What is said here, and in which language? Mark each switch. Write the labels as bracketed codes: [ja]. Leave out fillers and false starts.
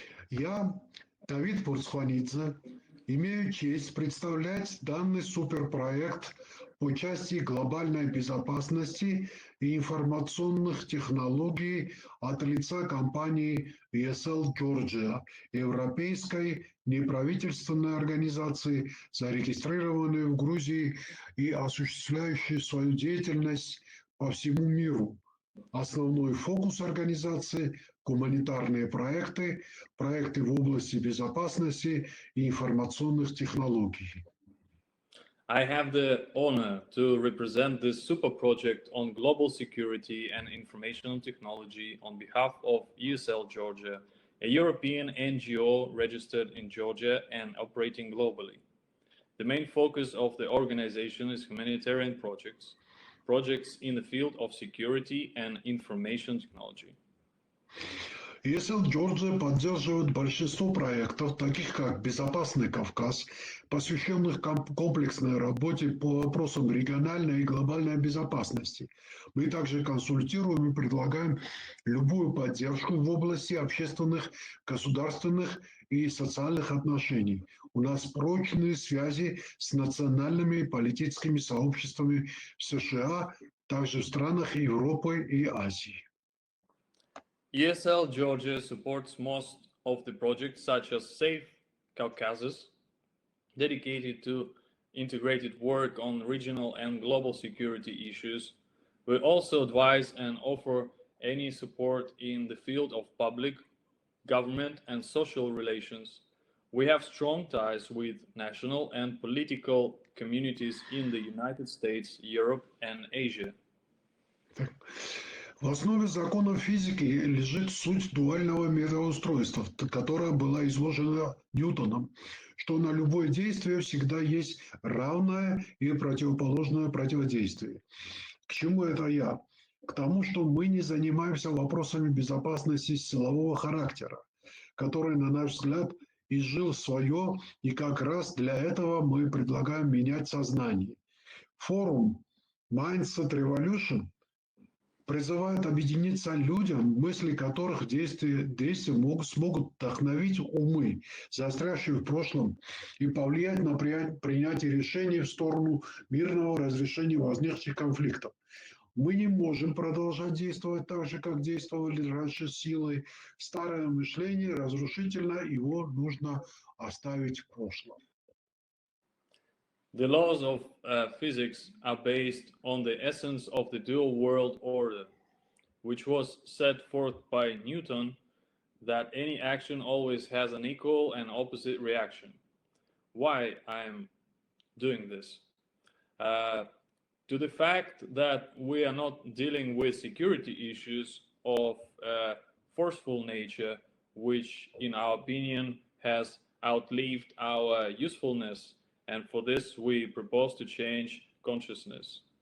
[ru] Я, Давид Пурцхванидзе, имею честь представлять данный суперпроект по части глобальной безопасности и информационных технологий от лица компании ESL Georgia, европейской неправительственной организации, зарегистрированной в Грузии и осуществляющей свою деятельность по всему миру. Основной фокус организации – гуманитарные проекты, проекты в области безопасности и информационных технологий. [en] I have the honor to represent this super project on global security and information technology on behalf of ESL Georgia, a European NGO registered in Georgia and operating globally. The main focus of the organization is humanitarian projects, projects in the field of security and information technology. [ru] ESL Georgia поддерживает большинство проектов, таких как «Безопасный Кавказ», посвященных комплексной работе по вопросам региональной и глобальной безопасности. Мы также консультируем и предлагаем любую поддержку в области общественных, государственных и социальных отношений. У нас прочные связи с национальными политическими сообществами в США, также в странах Европы и Азии. [en] ESL Georgia supports most of the projects such as Safe Caucasus, dedicated to integrated work on regional and global security issues. We also advise and offer any support in the field of public, government and social relations. We have strong ties with national and political communities in the United States, Europe and Asia. [ru] В основе законов физики лежит суть дуального мироустройства, которая была изложена Ньютоном, что на любое действие всегда есть равное и противоположное противодействие. К чему это я? К тому, что мы не занимаемся вопросами безопасности силового характера, который, на наш взгляд, изжил свое, и как раз для этого мы предлагаем менять сознание. Форум Mindset Revolution призывает объединиться людям, мысли которых действия смогут вдохновить умы, застрявшие в прошлом, и повлиять на принятие решений в сторону мирного разрешения возникших конфликтов. Мы не можем продолжать действовать так же, как действовали раньше силой. Старое мышление разрушительно, его нужно оставить в прошлом. [en] The laws of physics are based on the essence of the dual world order, which was set forth by Newton, that any action always has an equal and opposite reaction. Why I'm doing this? To the fact that we are not dealing with security issues of forceful nature, which in our opinion has outlived our usefulness, and for this we propose to change consciousness.